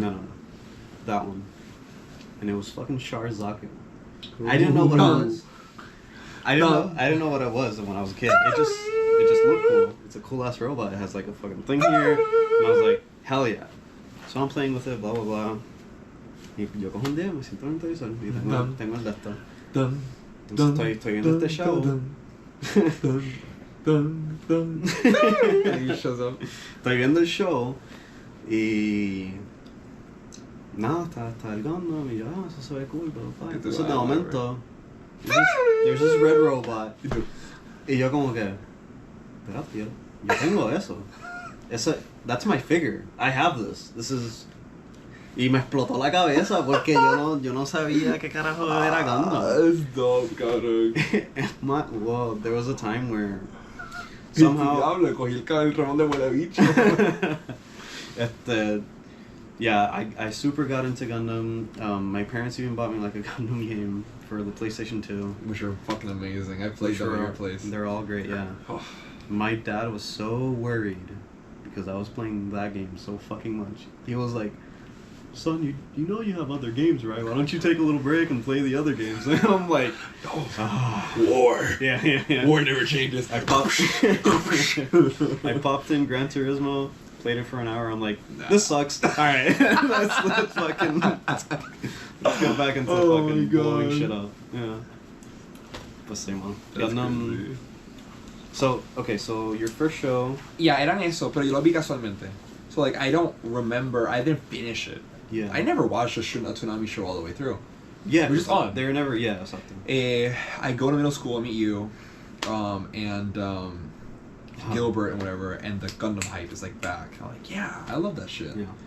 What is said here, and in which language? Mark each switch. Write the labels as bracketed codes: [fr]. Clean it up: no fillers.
[en] No. That one. And it was fucking Char Zaku. I didn't know what it was. I didn't know what it was when I was a kid. It just looked cool. It's a cool ass robot. It has like a fucking thing here. And I was like, hell yeah. So I'm playing with it, blah blah blah. [es] Y yo cojo un día, me siento en el televisor y tengo el de esto. Entonces estoy viendo este show. [en] He shows up. [es] Estoy viendo el show y nada, está el Gundam y yo, eso se ve cool, pero entonces de momento [en] there's this red robot [es] y yo como que espérate, yo tengo eso. [en] That's my figure. I have this. This is. [es] Y me explotó la cabeza porque yo no sabía qué carajo era Gundam. [en] That's dope, cabrón. Well, there was a time where somehow. [es] Diablo, cogí el Ramón de Buenavicha. [en] Yeah, I super got into Gundam. My parents even bought me like a Gundam game for the PlayStation 2. Which are fucking amazing. I played them at your place. They're all great, yeah. My dad was so worried because I was playing that game so fucking much. He was like, son, you know you have other games, right? Why don't you take a little break and play the other games? And I'm like, war. Yeah. War never changes. I popped in Gran Turismo, played it for an hour. I'm like, this sucks. All right, let's go back into fucking blowing shit up. Yeah. But same one. Gundam. So your first show. [es] Yeah, eran eso, pero yo lo vi casualmente. [en] So like I don't remember. I didn't finish it. Yeah. I never watched a Toonami show all the way through. Yeah. We're just on. They were never. Yeah, something. I go to middle school. I meet you, and Gilbert and whatever, and the Gundam hype is like back. I'm like, yeah, I love that shit. Yeah.